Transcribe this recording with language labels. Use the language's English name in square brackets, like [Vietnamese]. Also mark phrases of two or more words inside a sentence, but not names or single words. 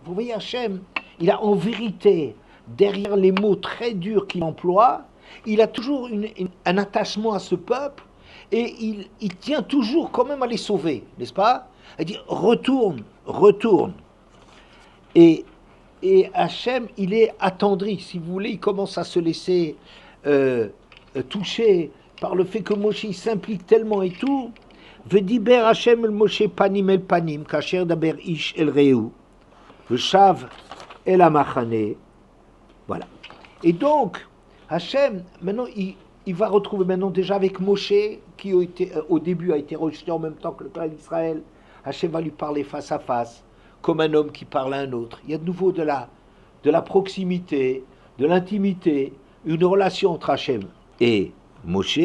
[French] Vous voyez, Hachem, il a en vérité, derrière les mots très durs qu'il emploie, il a toujours un attachement à ce peuple et il tient toujours quand même à les sauver, n'est-ce pas? Il dit retourne, retourne. Et Hachem, il est attendri, si vous voulez, il commence à se laisser toucher par le fait que Moshe il s'implique tellement et tout. [Hebrew] וידבר ה' אל משה פנים אל פנים כאשר ידבר איש אל רעהו ושב אל המחנה. [French] Voilà. Et donc, Hachem, maintenant, il va retrouver maintenant déjà avec Moshe, qui au début a été rejeté en même temps que le peuple d'Israël. Hachem va lui parler face à face, comme un homme qui parle à un autre. Il y a de nouveau de la proximité, de l'intimité, une relation entre Hachem et Moshe.